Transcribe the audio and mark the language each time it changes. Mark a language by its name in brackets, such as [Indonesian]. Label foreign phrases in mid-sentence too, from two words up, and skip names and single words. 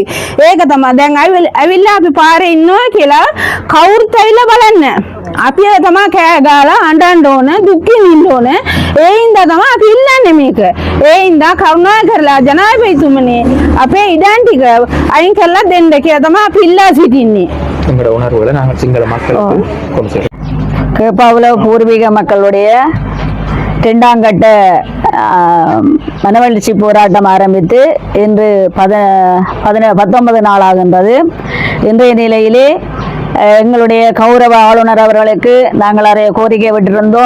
[Sinhala] ඒක තමයි දැන් ඇවිල්ලා අපි පාරේ ඉන්නවා කියලා කවුරුත් ඇවිල්ලා බලන්නේ. අපි තමයි කෑ ගාලා අඬන්න ඕන, දුක් විඳින්න ඕන. ඒ හින්දා තමයි අපි ඉල්ලන්නේ මේක. ඒ හින්දා කරුණා කරලා ජනාධිපතිතුමනි අපේ ඉඩම් ටික අයින් කරලා දෙන්න කියලා තමයි අපි ඉල්ලා සිටින්නේ. [Tamil] உங்களோட உணர்வுகளை நாங்கள் சிங்கள மக்களுக்கு கொண்டு சேர்க்கிறோம். கேப்பாப்புலவு பூர்வீக மக்களுடைய இரண்டாம் கட்ட மனவெழுச்சி போராட்டம் ஆரம்பித்து இன்று 19 நாளாகின்றது. இன்றைய நிலையிலே எங்களுடைய கௌரவ ஆளுநர் அவர்களுக்கு நாங்கள் நிறைய கோரிக்கை விட்டிருந்தோம்.